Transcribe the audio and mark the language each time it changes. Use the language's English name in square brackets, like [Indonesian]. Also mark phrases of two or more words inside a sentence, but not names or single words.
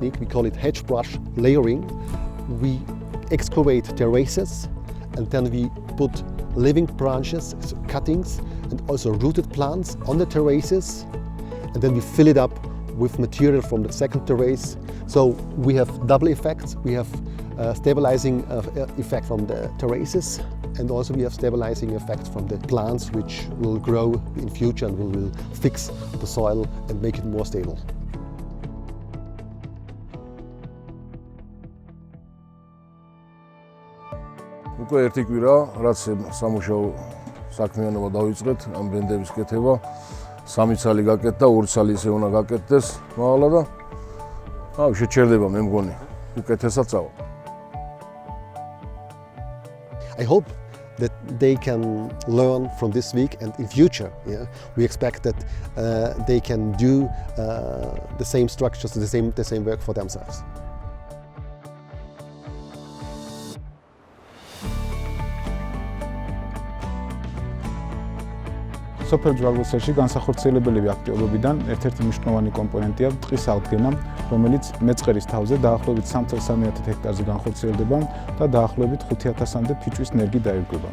[English] We call it hedge brush layering. We excavate terraces, and then we put living branches, so cuttings, and also rooted plants on the terraces, and then we fill it up with material from the second terrace. So we have double effects. We have stabilizing effect from the terraces, and also we have stabilizing effects from the plants which will grow in future and will fix the soil and make it more stable. [Georgian] უკვე ერთი კვირა, რაც სამუშაო საქმიანობა დავიწყეთ, ამ ბრენდების კეთება. 3 წელი გაკეთდა, 2 წელი ისე უნდა გაკეთდეს მაღლა და შეჩერდება, მე მგონი, უკეთესად წავა. [English] I hope that they can learn from this week, and in future, we expect that they can do the same structures, the same work for themselves. [Georgian] სოფელ ჯვაროსელში განსახორციელებელები აქტივობებიდან ერთ-ერთი მნიშვნელოვანი კომპონენტია ტყის აღდგენა, რომელიც მეწყერის თავზე დაახლოებით 3,300 ჰექტარზე განხორციელდება და დაახლოებით 5,000-მდე ფიჭვის ნერგი დაირღვება.